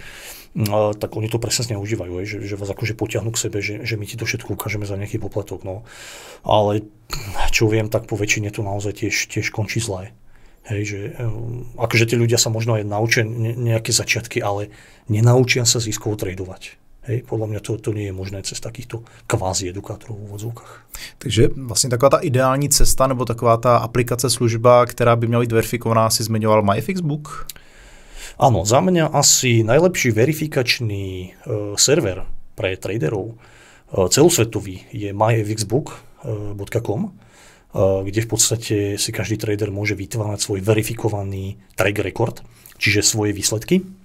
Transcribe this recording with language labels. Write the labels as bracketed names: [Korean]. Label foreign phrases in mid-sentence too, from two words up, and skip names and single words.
[Slovak] Tak oni to presne zneužívajú, hej, že vás akože potiahnu k sebe, že my ti to všetko ukážeme za nejaký poplatok. No. Ale čo viem, tak po väčšine to naozaj tiež končí zle. Hej, že akože tí ľudia sa možno aj naučia nejaké začiatky, ale nenaučia sa ziskovo tradovať. Hej, podľa mňa to nie je možné cez takýchto kvázi edukátorov v úvodzovkách. [Czech] Takže vlastně taková ta ideální cesta nebo taková ta aplikace, služba, která by měla být verifikovaná, si zmiňoval MyFixBook? [Slovak] Áno, za mňa asi najlepší verifikačný server pre traderov celosvetový je myfxbook.com, kde v podstate si každý trader môže vytvárať svoj verifikovaný [English] track record, [Slovak] čiže svoje výsledky.